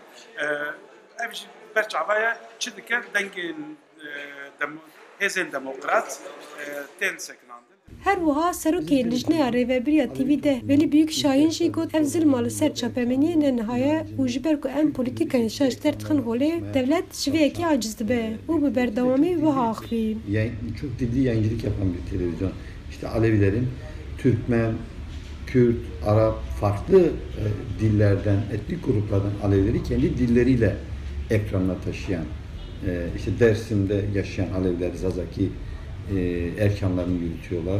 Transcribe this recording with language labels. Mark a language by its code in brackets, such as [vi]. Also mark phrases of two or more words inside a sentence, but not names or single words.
[ku] Ev jî ber çavaya çi dike dengên hêzên demokrat tên sekinandin. Her wiha serokê Lijneya Rêveberiya TV10 Velî Büyük Şahin jî got ev zilma li ser çapemeniyê ne nihaye û ji ber ku em polîtîkayên şaş derdixin holê devlet ji vê yekê aciz dibe û bi berdewamî wiha axivî. [tr] Çok dilli yayıncılık yapan bir televizyon. İşte Alevilerin Türkmen, Kürt, Arap farklı dillerden, etnik gruplardan Alevileri kendi dilleriyle ekranına taşıyan, işte Dersim'de yaşayan Aleviler, Zazaki erkanlarını yürütüyorlar.